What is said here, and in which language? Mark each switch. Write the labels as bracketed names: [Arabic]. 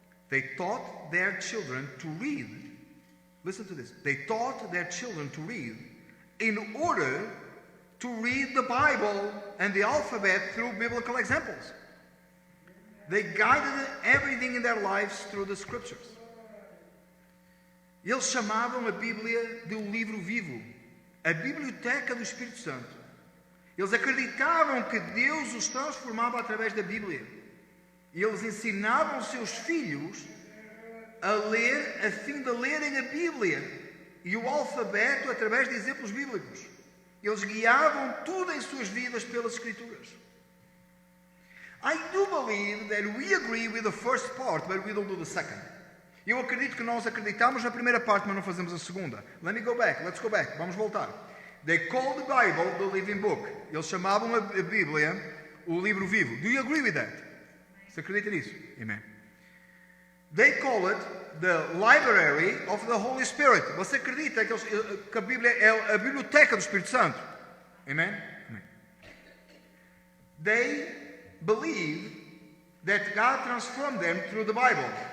[English] They taught their children to read. Listen to this. They taught their children to read in order to read the Bible and the alphabet through biblical examples. They guided everything in their lives through the Scriptures. [Portuguese] Eles chamavam a Bíblia de um livro vivo, a biblioteca do Espírito Santo. Eles acreditavam que Deus os transformava através da Bíblia. E eles ensinavam os seus filhos a ler, a fim de lerem a Bíblia e o alfabeto através de exemplos bíblicos. Eles guiavam tudo em suas vidas pelas Escrituras. [English] I do believe that we agree with the first part, but we don't do the second. [Portuguese] Eu acredito que nós acreditamos na primeira parte, mas não fazemos a segunda. [English] Let's go back. [Portuguese] Vamos voltar. [English] They call the Bible the living book. [Portuguese] Eles chamavam a Bíblia o livro vivo. [English] Do you agree with that? [Portuguese] Você acredita nisso? [English] Amen. They call it the library of the Holy Spirit. [Portuguese] Você acredita que a Bíblia é a biblioteca do Espírito Santo? [English] Amen? Amen. They believe that God transformed them through the Bible.